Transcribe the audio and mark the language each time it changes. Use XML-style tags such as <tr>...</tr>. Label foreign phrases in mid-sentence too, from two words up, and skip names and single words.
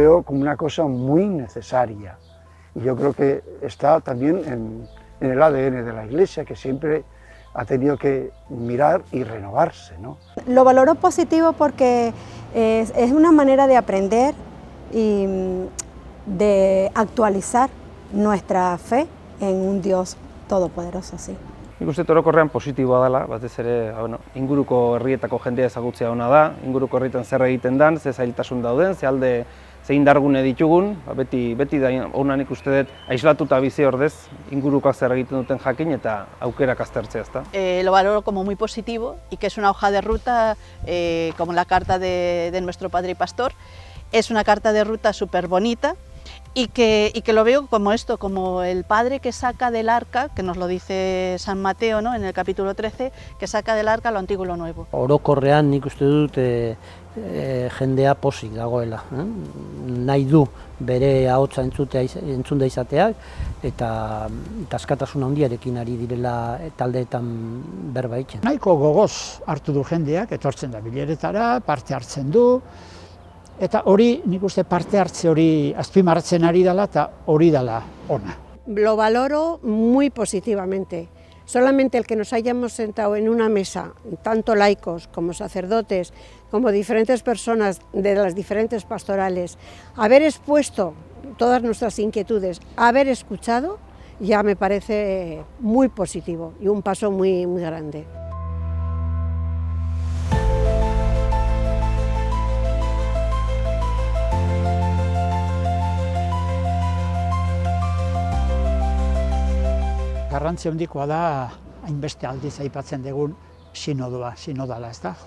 <es>como una cosa muy necesaria. Y yo creo que está también en el ADN de la Iglesia, que siempre ha tenido que mirar y renovarse, ¿no? Lo valoro positivo porque es una manera de aprender y de actualizar nuestra fe en un Dios todopoderoso, sí.</es> <eu>Nik uste orokorrean positiboa dela, batez ere, inguruko herrietako jendea ezagutzea ona da, inguruko herrietan zer egiten dan, ze zailtasun dauden, ze alde ze indargune ditugun, beti da ona nik uste dut aislatuta bizi ordez, ingurukoak zer egiten duten jakin eta aukerak aztertzea, ezta?</eu> <es>Lo valoro como muy positivo y que es una hoja de ruta como la carta de nuestro padre y pastor. Es una carta de ruta súper bonita y que lo veo como esto, como el padre que saca del arca, que nos lo dice San Mateo, ¿no?, en el capítulo 13, que saca del arca lo antiguo y lo nuevo.</es> <eu>Orokorrean nik uste dut jendea pozik dagoela, nahi du bere ahotsa entzunda izateak eta askatasun handiarekin ari direla taldeetan berba egiten. Nahiko gogoz hartu du jendeak, etortzen da bileretara, parte hartzen du, eta hori, nik uste parte hartze hori azpimarratzen ari dela eta hori dela ona.</eu> <es>Lo valoro muy positivamente. Solamente el que nos hayamos sentado en una mesa, tanto laicos como sacerdotes, como diferentes personas de las diferentes pastorales, haber expuesto todas nuestras inquietudes, haber escuchado, ya me parece muy positivo y un paso muy grande.</es> <eu>Garrantzi handikoa da, hainbeste aldiz aipatzen dugun sinodala, ez da?</eu>